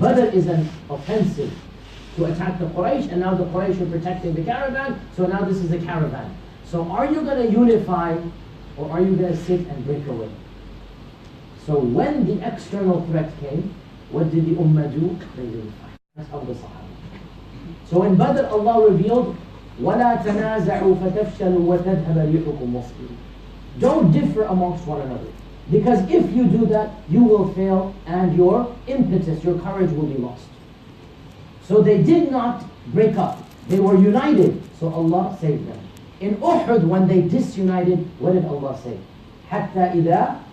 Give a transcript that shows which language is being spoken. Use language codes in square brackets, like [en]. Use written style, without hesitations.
[en] Badr is an offensive to attack the Quraysh, and now the Quraysh are protecting the caravan, so now this is a caravan. So are you going to unify, or are you going to sit and break away? So when the external threat came, what did the Ummah do? They unified. That's how the Sahaba. So in Badr, Allah revealed, [ar] وَلَا تَنَازَعُوا فَتَفْشَلُوا وَتَذْهَبَ رِيحُكُمْ وَاصْبِرُوا. [en] Don't differ amongst one another. Because if you do that, you will fail and your impetus, your courage will be lost. So they did not break up. They were united. So Allah saved them. In Uhud, when they disunited, what did Allah say? [ar] حَتَّى إِذَا